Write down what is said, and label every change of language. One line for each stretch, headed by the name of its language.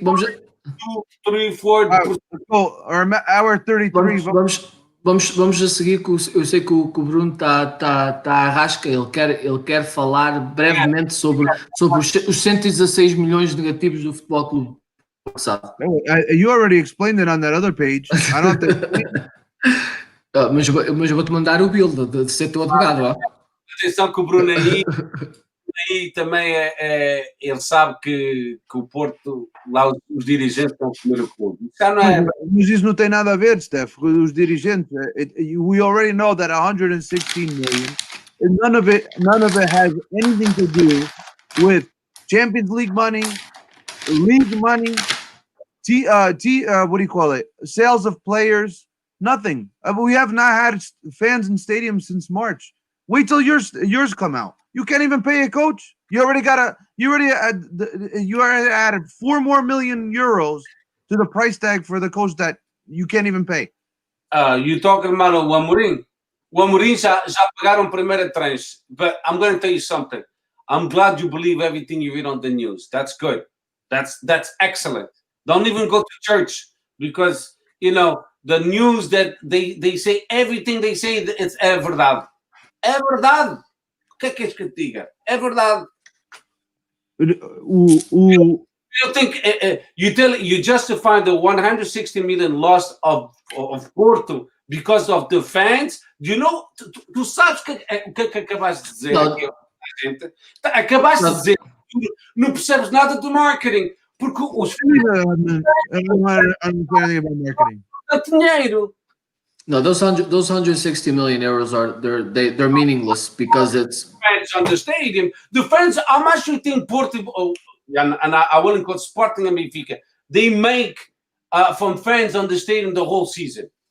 English: 2, 3, 4. Hour 33.
Portuguese: Vamos a seguir, eu sei que o Bruno está à rasca, ele quer falar brevemente sobre os 116 milhões negativos do Futebol Clube passado.
English: You already explained it on that other page. I don't have to.
Portuguese: Mas eu vou-te mandar o build de ser teu advogado. Atenção que o Bruno aí também ele sabe que o Porto, lá os dirigentes estão a comer o clube. Já não é. Mas isso não tem nada a ver, Steph, com os dirigentes.
English: We already know that 116 million, none of it has anything to do with Champions League money, league money, what do you call it? Sales of players, nothing. We have not had fans in stadiums since March. Wait till yours come out. You can't even pay a coach. You already added 4 more million euros to the price tag for the coach that you can't even pay. You talking about o Amorim?
Portuguese: O Amorim já pagaram primeira tranche.
English: But I'm going to tell you something. I'm glad you believe everything you read on the news. That's good. That's excellent. Don't even go to church because, the news that they say, everything they say, it's
Portuguese: verdade. É verdade. O que é que te diga? É verdade.
English: You think you justify the 160 million loss of Porto because of the fans?
Portuguese: Tu sabes o que acabaste de dizer aqui, gente? Acabaste de dizer que não percebes nada do marketing porque os
English: fans
Portuguese: não dinheiro.
English: No, those 160 million euros they're meaningless because it's fans on the stadium. The fans, how much you think Porto and I wouldn't call Sporting and Benfica, they make from fans on the stadium the whole season?